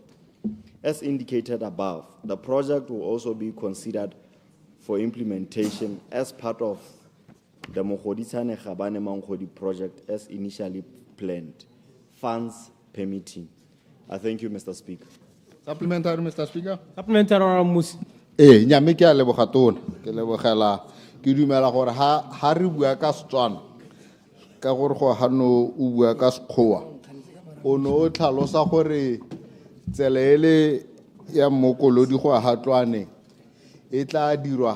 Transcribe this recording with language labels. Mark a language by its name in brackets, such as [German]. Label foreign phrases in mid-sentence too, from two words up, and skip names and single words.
[English] As indicated above, the project will also be considered for implementation as part of the 𝗕𝗏𝗧𝗧𝗧𝗧𝗧𝗧 project as initially planned, funds permitting. I thank you, Mr. Speaker. Supplementary, Mr. Speaker. Supplementary, Honorable Mpho. [Tswana] Nyame ke a leboga tona ke lebogela ke dumela gore ha re bua ka Setswana ka gore go hano o bua ka Sekgowa o no tlhalosa gore tsela ele ya Mokolodi go ha Tlwane e tla dirwa